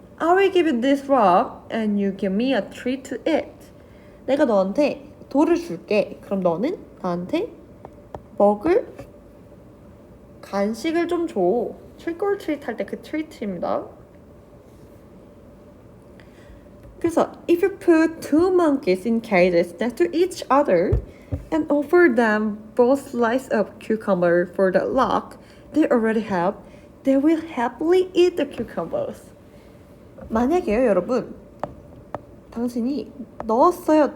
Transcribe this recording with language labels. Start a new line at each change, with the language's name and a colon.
English: I will give you this rock and you give me a tree to eat.
Korean: 내가 너한테 돌을 줄게. 그럼 너는 나한테 먹을 간식을 좀 줘. trick or treat 할 때 그 treat입니다. 그래서
English: if you put two monkeys in cages next to each other and offer them both slices of cucumber for the rock they already have, they will happily eat the cucumbers.
Korean: 만약에요, 여러분, 당신이 넣었어요.